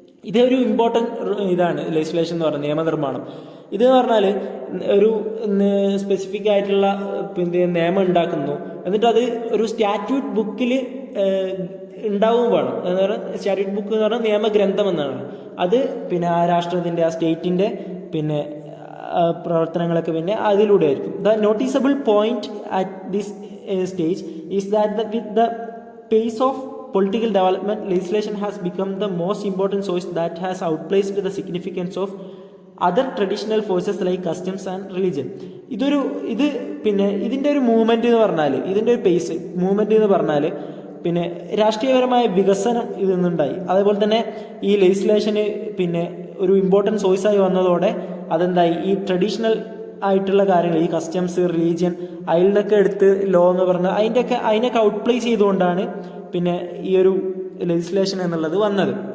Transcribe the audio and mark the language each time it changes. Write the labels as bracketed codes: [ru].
[ml] ഇതൊരു ഇമ്പോർട്ടൻറ്റ് ഇതാണ് ലെജിസ്ലേഷൻ എന്ന് പറയുന്നത്, നിയമനിർമ്മാണം. ഇതെന്ന് പറഞ്ഞാൽ ഒരു സ്പെസിഫിക് ആയിട്ടുള്ള പിന്നെ നിയമം ഉണ്ടാക്കുന്നു, എന്നിട്ട് അത് ഒരു സ്റ്റാറ്റ്യൂട്ട് ബുക്കിൽ ഉണ്ടാവും വേണം. എന്ന് പറഞ്ഞാൽ സ്റ്റാറ്റ്യൂട്ട് ബുക്ക് എന്ന് പറഞ്ഞാൽ നിയമഗ്രന്ഥം എന്നാണ്. അത് പിന്നെ ആ രാഷ്ട്രത്തിൻ്റെ ആ സ്റ്റേറ്റിൻ്റെ പിന്നെ പ്രവർത്തനങ്ങളൊക്കെ പിന്നെ അതിലൂടെ ആയിരിക്കും. [en] The noticeable point at this stage is that with the pace of political development, legislation has become the most important source that has outplaced the significance of other traditional forces like customs and religion. [ml] ഇത് പിന്നെ ഇതിൻ്റെ ഒരു movement എന്ന് പറഞ്ഞാൽ ഇതിൻ്റെ ഒരു pace movement എന്ന് പറഞ്ഞാൽ പിന്നെ രാഷ്ട്രീയപരമായ വികസനം ഇതിൽ നിന്നുണ്ടായി. അതേപോലെ തന്നെ ഈ ലെജിസ്ലേഷന് പിന്നെ ഒരു ഇമ്പോർട്ടൻറ്റ് സോഴ്സായി വന്നതോടെ അതെന്തായി ഈ ട്രഡീഷണൽ ആയിട്ടുള്ള കാര്യങ്ങൾ ഈ കസ്റ്റംസ് റിലീജിയൻ അതിൽ നിന്നൊക്കെ എടുത്ത് ലോ എന്ന് പറഞ്ഞാൽ അതിനൊക്കെ ഔട്ട്പ്ലേസ് ചെയ്തുകൊണ്ടാണ് പിന്നെ ഈ ഒരു ലെജിസ്ലേഷൻ എന്നുള്ളത് വന്നത്.